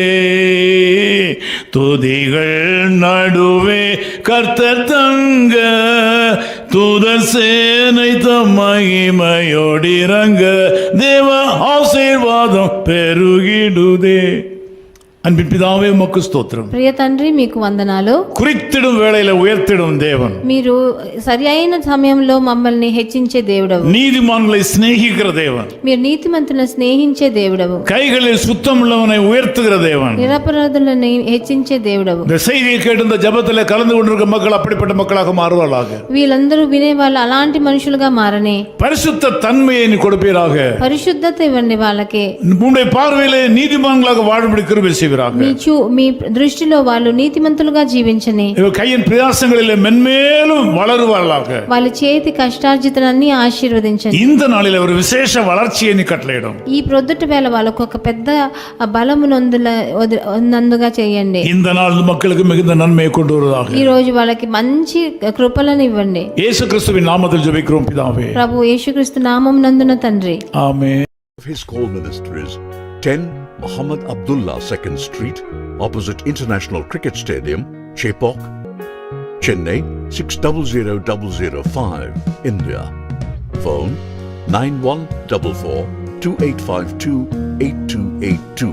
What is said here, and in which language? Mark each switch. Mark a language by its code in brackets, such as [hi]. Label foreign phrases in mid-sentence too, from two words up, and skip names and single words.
[ta] துதிகள் நடுவே கர்த்தர் தங்க, தூதர் சேனை தம் மகிமையோடிறங்க. தேவ ஆசீர்வாதம் பெருகிடுதே. அன்பின் பிதாவே உமக்கு ஸ்தோத்திரம். [te] ప్రియ తండ్రి మీకు వందనాలు. [ta] குறித்திடும் வேளையில உயர்த்திடும் தேவன். [te] మీరు సరి అయిన సమయంలో మమ్మల్ని హెచ్చించే దేవుడవు. [ta] நீதிமான்களை சிநேகிக்கிற தேவன். [te] మీరు నీతిమంతులను స్నేహించే దేవుడవు. [ta] கைகளில் சுத்தம் உள்ளவனை உயர்த்துகிற தேவன். [te] నిరపరాధులను హెచ్చించే దేవుడవు. [ta] இந்த செய்தியை கேட்டு இந்த ஜெபத்தில் கலந்து கொண்டிருக்கிற மக்கள் அப்படிப்பட்ட மக்களாக மாறுவார்களாக. [te] వీళ్ళందరూ వినే వాళ్ళు అలాంటి మనుషులుగా మారనే. [ta] பரிசுத்த தன்மையை நீ கொடுப்பீராக. [te] పరిశుద్ధత ఇవ్వండి వాళ్ళకి. [ta] உம்முடைய பார்வையிலே நீதிமான்களாக வாழும்படி கிருபை செய்வீராக. [te] మీ దృష్టిలో వాళ్ళు నీతిమంతులుగా జీవించని. [ta] கையின் பிரயாசங்களிலே மென்மேலும் வளருவார்களாக. [te] వాళ్ళ చేతి కష్టార్జితనాన్ని ఆశీర్వదించండి. [ta] இந்த நாளில் ஒரு விசேஷ வளர்ச்சியை நீ கட்டளையிடும். [te] ఈ ప్రొద్దుట వేళ వాళ్ళకు ఒక పెద్ద బలము నందుగా చేయండి. [ta] இந்த நாள் மக்களுக்கு மிகுந்த நன்மையை கொண்டு வருவதாக. [te] ఈ రోజు వాళ్ళకి మంచి కృపలను ఇవ్వండి. [ta] இயேசு கிறிஸ்துவின் நாமத்தில் ஜெபிக்கிறோம் பிதாவே. [te] ప్రభు యేసుక్రీస్తు నామం నందున తండ్రి. [ta] ஆமென். [en] His call ministries 10 Muhammad Abdullah 2nd Street, opposite International Cricket Stadium, Chepauk, Chennai 600005, India. Phone 914428528282.